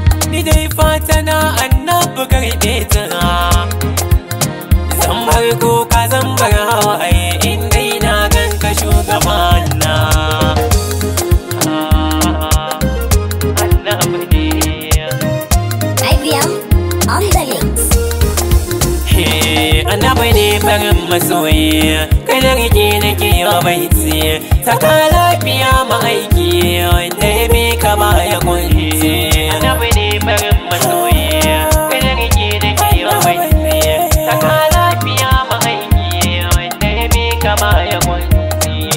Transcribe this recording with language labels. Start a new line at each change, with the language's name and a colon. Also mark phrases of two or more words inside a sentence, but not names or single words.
Hausa: Ni dai fata na Annabi karɓe ta. Zan bar kuka, zan bar hawaye, in dai na gan ka, shugabana. Annabi ne.
English: I V M on the links. He,
Hausa: Annabi ne farin masoyi, kai da rike nake wa baiti. Saka lafiya ma'aiki, wanda ya bi ka ba ya kunci. Annabi ne farin masoyi, kai da rike nake wa baiti. Saka lafiya ma'aiki, wanda ya bi ka ba ya kunci.